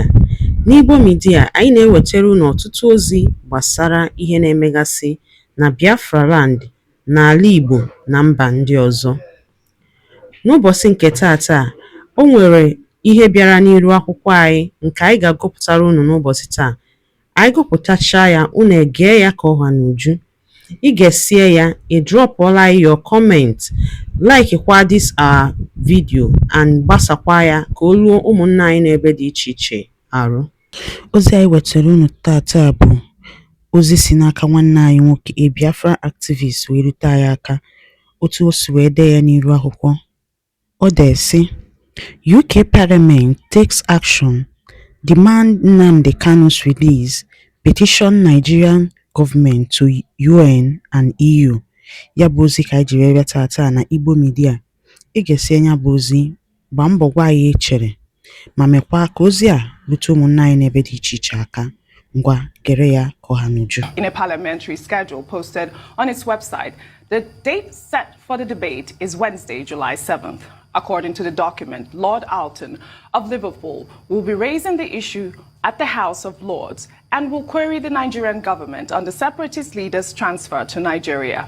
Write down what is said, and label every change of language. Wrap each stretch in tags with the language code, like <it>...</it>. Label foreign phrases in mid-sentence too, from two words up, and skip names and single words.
<ig>N'Igbo Media, anyị na-ewetara unu ọtụtụ ozi gbasara ihe na-emegasị na Biafra Land, n'ala Igbo na mba ndị ọzọ. N'ụbọchị nke taata, o nwere ihe bịara n'iru akwụkwọ anyị nke anyị ga-agụpụtara unu n'ụbọchị taa. Anyị gụpụtachaa ya, unu egee ya ka ọha n'uju. Ị ga-esie ya, ị drọpụọla</ig> <en>your comment,</en> <ig>like kwa</ig> <en>this our video</en> <ig>and gbasakwa ya ka o ruo ụmụnna anyị n'ebe dị iche iche arụ. Ozi anyị wetara unu tata bụ ozi si n'aka nwanne anyị nwoke,</ig> <en>a Biafra activist,</en> <ig>wee rute anyị aka otu o si wee dee ya n'iru akwụkwọ. Ọ dee sị:</ig> <en>UK Parliament takes action, demand Nnamdi Kanu's release, petition Nigerian government to UN and EU.</en> <ig>Ya bụ ozi ka anyị jiri bịa tata na Igbo Media. Ị ga-esi anya bụ ozi, gbaa mbọ gwa anyị echere, ma mekwa ka ozi a rute ụmụnna anyị n'ebe dị iche iche aka. Ngwa gere ya ka ọha n'uju.</ig> <en>In a parliamentary schedule posted on its website, the date set for the debate is Wednesday, July 7th. According to the document, Lord Alton of Liverpool will be raising the issue at the House of Lords and will query the Nigerian government on the separatist leader's transfer to Nigeria.</en>